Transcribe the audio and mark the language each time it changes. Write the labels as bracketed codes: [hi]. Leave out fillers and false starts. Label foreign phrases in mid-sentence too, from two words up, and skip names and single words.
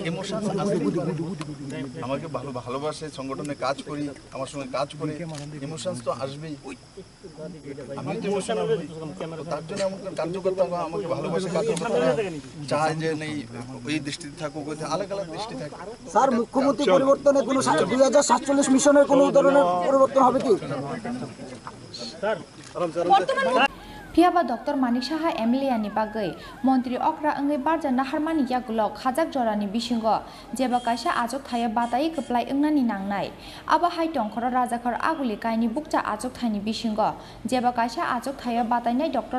[bn] ইমোশন আমাকে ভালোবাসে, সংগঠনে কাজ করি, আমার সঙ্গে কাজ করে, ইমোশনস তো আসবেই। আমি তো ইমোশনাল হই, তার জন্য আমাকে কার্যকর্তা আমাকে ভালোবাসে, কার্যকর্তারা চায় যে নেই ওই দৃষ্টিতে থাকুক, ওই আলাদা আলাদা দৃষ্টি থাকে। স্যার, মুখ্যমন্ত্রী পরিবর্তনে কোনো 2047 মিশনের কোনো ধরনের পরিবর্তন হবে কি? [trp] Phiaba Dr. Manik Saha Emilia ni bagai Montri Okra engai barja naharmani yaglok khajak jorani bisingo jeba kaisa ajok thaya batai keplai engnani nangnai aba hai tongkhora rajakhar aguli kaini bukcha ajok thaini bisingo jeba kaisa ajok thaya batai nai Dr.